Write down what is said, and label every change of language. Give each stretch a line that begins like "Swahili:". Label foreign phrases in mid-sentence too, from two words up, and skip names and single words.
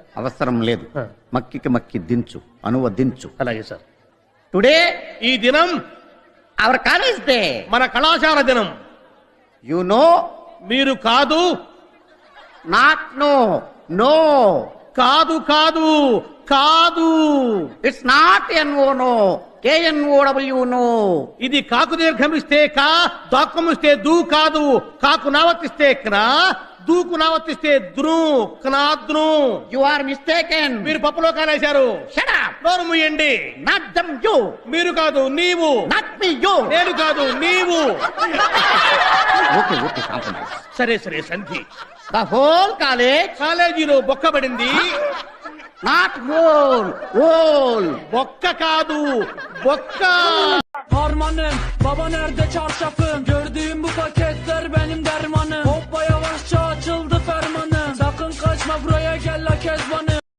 Telugu: అవసరం లేదు. మక్కికి మక్కి దించు, అనువదించు. అలాగే సార్.
English: టుడే
Telugu: ఈ దినం
English: our college day,
Telugu: మన కళాశాల దినం.
English: you know.
Telugu: మీరు కాదు.
English: not no. no.
Telugu: కాదు కాదు కాదు.
English: it's not NO no, KNOW know.
Telugu: ఇది కాకు దీర్ఘమిస్తే కా, దాక్కమిస్తే దూ కాదు. కాకు నావర్తిస్తే క్నా, దూకు నావర్తిస్తే ద్రు, క్నాద్రు.
English: you are mistaken.
Telugu: మీరు పప్పులో కానేశారు.
English: shut up.
Telugu: నోరు మూయండి.
English: not them you.
Telugu: మీరు కాదు నీవు.
English: not me you.
Telugu: నేను కాదు నీవు.
English: okay okay, compromise.
Telugu: సరే సరే సంధి.
English: the whole college.
Telugu: కాలేజీలో బొక్కబడింది.
English: not hole, whole.
Telugu: బొక్క కాదు బొక్క.
Turkish: Harmanım, baba nerede çarşafım? Gördüğüm bu paketler benim dermanım. Hoppa yavaşça açıldı fermanım. Sakın kaçma buraya gel la kezbanım.